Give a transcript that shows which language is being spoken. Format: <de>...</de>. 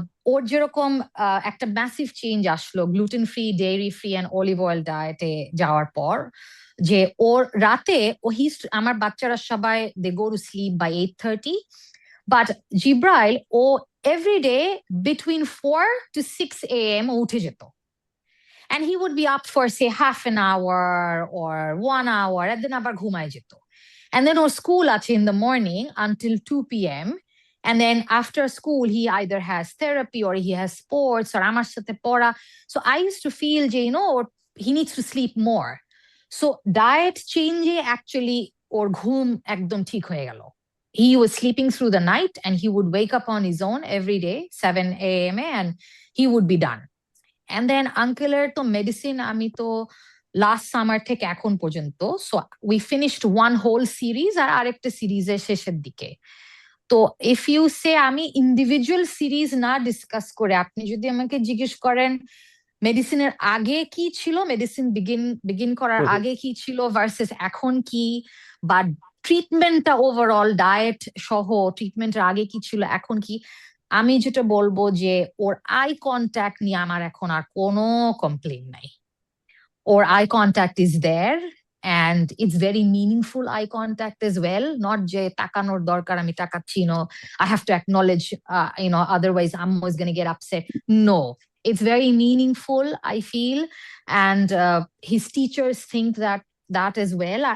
<bn>ওর যেরকম একটা massive change আসলো gluten free, dairy free and olive oil ডায়েটে যাওয়ার পর, যে ওর রাতে আমার বাচ্চারা সবাই</bn> <en>they go to sleep by 8:30,</en> <bn>but Jibrail O</bn> <en>every day between 4 to 6 a.m. উঠে যেত, and he would be up for say half an hour or 1 hour, and then</en> <bn>আবার ঘুমায় যেত।</bn> <en>And then</en> <bn>ওর স্কুল আছে</bn> <en>in the morning until 2 p.m. and then after school he either has therapy or he has sports or আমার সাথে পড়া। So I used to feel</en> <bn>যে</bn> <en>he needs to sleep more.</en> <bn>So diet change actually ওর ঘুম একদম ঠিক হয়ে গেল।</bn> <en>He was sleeping through the night, and he would wake up on his own every day 7 a.m. and he would be done.</en> <bn>And then uncle-এর তো medicine আমি তো last summer থেকে এখন পর্যন্ত,</bn> <en>so we finished one whole series</en> <bn>আর আরেকটা সিরিজের শেষের দিকে। তো if you say আমি ইন্ডিভিজুয়াল সিরিজ না ডিসকাস করে, আপনি যদি আমাকে জিজ্ঞেস করেন মেডিসিনের আগে কি ছিল, মেডিসিন বিগিন করার আগে কি ছিল ভার্সেস এখন কি, বা ট্রিটমেন্টটা ওভারঅল ডায়েট সহ ট্রিটমেন্টের আগে কি ছিল এখন কি, আমি যেটা বলবো যে ওর আই কন্ট্যাক্ট নিয়ে আমার এখন আর কোনো কমপ্লেন নাই।</bn> <en>ওর eye contact is there, and it's very meaningful eye contact as well,</en> <bn>not যে তাকানোর দরকার আমি তাকাচ্ছি,</bn> <en>I have to acknowledge, otherwise I'm always going to get upset. No, it's very meaningful, I feel, and his teachers think that as well.</en>